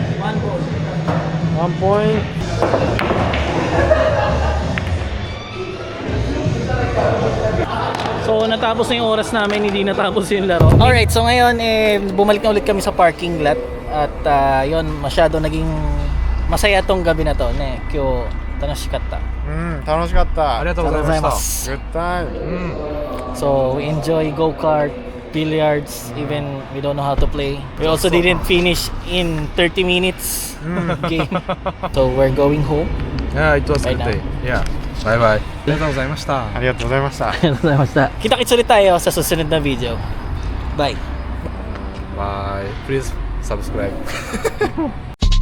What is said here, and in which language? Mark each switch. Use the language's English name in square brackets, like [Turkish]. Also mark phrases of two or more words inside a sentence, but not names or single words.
[English] 1 point. [Filipino] So natapos na yung oras namin, hindi natapos yung laro. Alright, so ngayon bumalik na ulit kami sa parking lot. At yon, masyado naging masaya tong gabi na to. [Japanese] ね、今日、楽しかった. 楽しかった。ありがとうございま [English] Good [Japanese] した。 [English] time. So we enjoy go-kart, billiards, even we don't know how to play. We also didn't finish in 30 minutes game. So we're going home. Yeah, it was Right good day. Yeah. Bye bye. [Japanese] ありがとうございました。ありがとうございました。 [Filipino] Kita-kits ulit tayo sa susunod na video. [English] Bye! Bye. Please subscribe.